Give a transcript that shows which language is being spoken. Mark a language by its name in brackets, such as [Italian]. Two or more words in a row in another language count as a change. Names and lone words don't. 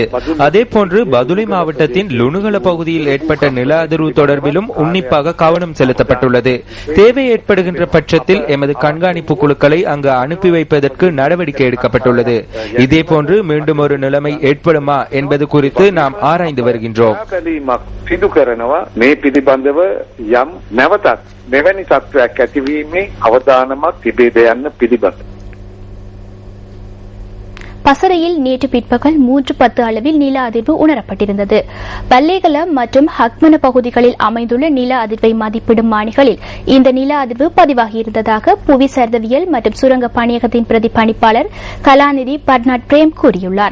[Tamil] அதேபோன்று பதுளை மாவட்டத்தின் லுணுகல பகுதியில் ஏற்பட்ட நில அதிர்வு தொடர்பிலும் உன்னிப்பாக கவனம் செலுத்தப்பட்டுள்ளது. தேவை ஏற்படுகின்ற பட்சத்தில் எமது கண்காணிப்பு குழுக்களை அங்கு அனுப்பி வைப்பதற்கு நடவடிக்கை எடுக்கப்பட்டுள்ளது. இதேபோன்று மீண்டும் ஒரு நிலைமை ஏற்படுமா என்பது குறித்து நாம் ஆராய்ந்து வருகின்றோம். [Sinhala] මෙවැනි තත්ත්වයක් ඇතිවීමේ අවදානමක් තිබේද යන්න පිළිබඳ [Tamil] பசறையில் நேற்று பிற்பகல் 3:10 அளவில் நில அதிர்வு உணரப்பட்டிருந்தது. பல்லேகல மற்றும் ஹக்மன பகுதிகளில் அமைந்துள்ள நில அதிர்வை மதிப்பிடும் மானிகளில் இந்த நில அதிர்வு பதிவாகியிருந்ததாக புவி சரிதவியல் மற்றும் சுரங்க பணியகத்தின் பிரதி பணிப்பாளர் கலாநிதி பர்னாட் பிரேம் கூறியுள்ளார்.